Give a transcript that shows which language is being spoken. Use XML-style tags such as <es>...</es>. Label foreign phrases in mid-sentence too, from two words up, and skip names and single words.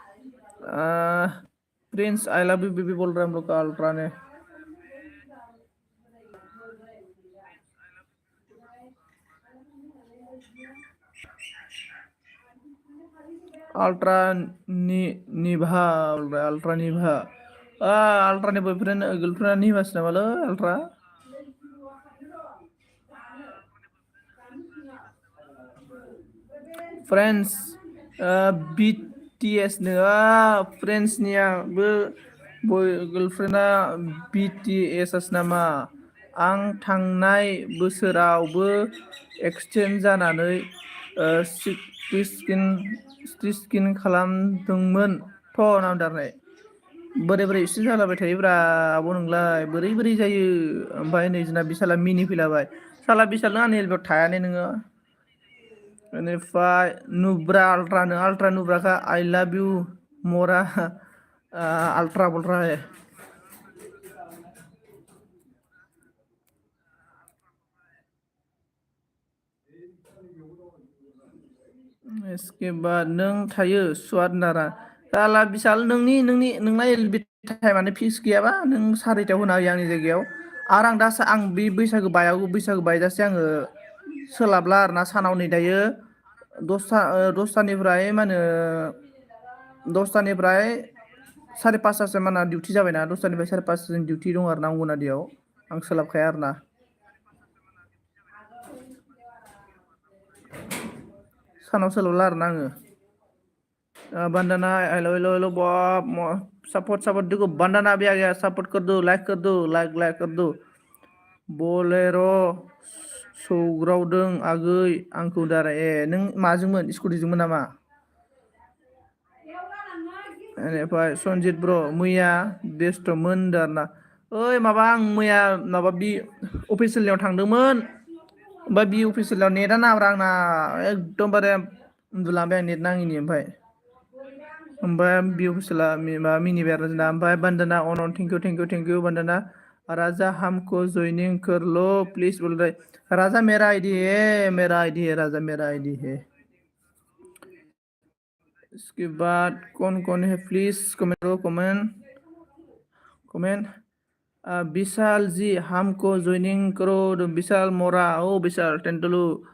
<hi>प्रिंस आई लव यू बेबी बोल रहे हैं हम लोग का अल्ट्रा ने अल्ट्रा निभा बोल रहा है अल्ट्रा निभा अल्ट्रा ने बॉयफ्रेंड गर्लफ्रेंड निभा से नामालो अल्ट्रा</hi> <brx>फ्रेंड्स BTS नङा फ्रेंड्सनियाबो गर्लफ्रेंडा BTS आसो नामा आं थांनाय बोसोरावबो एक्सचेन्ज जानानै स्किन खालामदोंमोन थ' नामदारनाय बोरै एक्सचेन्ज जालाबाय थायोब्रा आब' नोंलाय बोरै जायो ओमफ्राय नै जोंना बिशाला मिनि फैलाबाय साला बिशाल नों आंनि एलबेयाव थायानो नोङो बेनिफ्राय नुब्रा अल्ट्रा नुब्राखा</brx> <en>I love you</en> <brx>मोरा अल्ट्रा</brx> <hi>बोल रहा है इसके बाद</hi> <brx>नों थायो स्वाद नारा साला बिशाल नोंना एलबि टाइमानो फिक्स गैयाबा नों सारिथायाव होना होयो आंनि जायगायाव आरो आं बे बैसागो बायजासे आङो सोलाबला आरोना सानाव नै दायो दसथानिफ्राय मा होनो दसथानिफ्राय साराय पासथासिम आंना डिउटि जाबायना दसथानिफ्राय साराय पासथासिम डिउटि दं आरो ना अंगनादियाव आं सोलाबखाया आरो ना सानाव सोलाबला आरोना आङो बंदना</brx> <hi>हेलो बाप सपोर्ट देखो बंदना भी आ गया सपोर्ट कर दो लाइक कर दो बोलेरो</hi> <brx>सौग्रावदों आगै आंखौ दारा नों माजोंमोन स्कुटिजोंमोन नामा बेनिफ्राय सनजित ब्र मैया बेस्थ'मोन आरोना ओइ माबा आं मैया माबा बि अफिसियेलनियाव थांदोंमोन ओमफ्राय बि अफिसियेलाव नेटआ नाङाब्रा आंना एकदमबारे उन्दुलांबाय आं नेट नाङिनि ओमफ्राय बि अफिसियेला माबा मिनिबाय आरो जोंना ओमफ्राय बंदना</brx> <en>on thank you</en> <hi>बंदना राजा हमको ज्वाइनिंग कर लो प्लीज बोल रहे राजा मेरा आईडी है</hi> <brx>राजा मेरा आईडी है</brx> <hi>इसके बाद कौन है प्लीज कमेंट विशाल जी हमको ज्वाइनिंग करो विशाल मोरा ओ विशाल टेंटलू</hi>